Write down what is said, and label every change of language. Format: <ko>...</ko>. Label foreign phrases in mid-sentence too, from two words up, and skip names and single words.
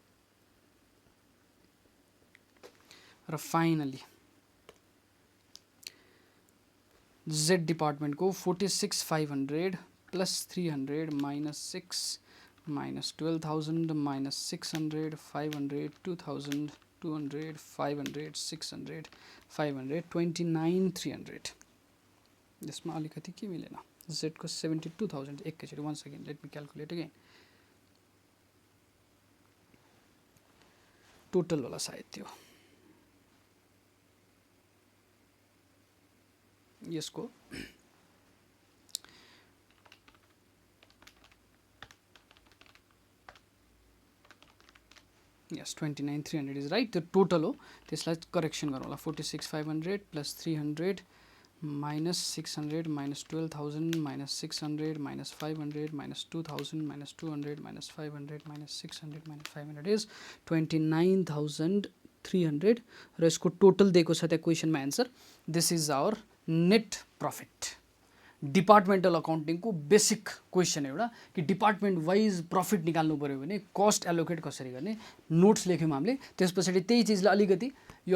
<ne>र फाइनली Z डिपार्टमेन्टको 46,500 प्लस 300 माइनस 6 माइनस 12,000 माइनस 600 500 2,000 200 500 600 500 29,300 यसमा अलिकति के मिलेन Z को 72,000 एकैचोटि</ne> <en>once again let me calculate again</en> <ne>टोटल होला सायद त्यो यसको</ne> <en>yes 29,300 is right</en> <ne>त्यो टोटल हो त्यसलाई करेक्सन गरौँ होला 46,500 प्लस 300 minus 600 minus 12,000 minus 600 minus 500 minus 2,000 minus 200 minus 500 minus 600 minus 500 is 29,300 र यसको टोटल दिएको छ त्यहाँ क्वेसनमा</ne> <en>Answer this is our net profit departmental accounting</en> <ne>बेसिक क्वेसन एउटा कि</ne> <en>department wise profit</en> <ne>निकाल्नु पर्यो भने</ne> <en>cost allocate</en> <ne>कसरी गर्ने नोट्स लेख्यौँ हामीले त्यसपछि त्यही चिजलाई अलिकति यो</ne>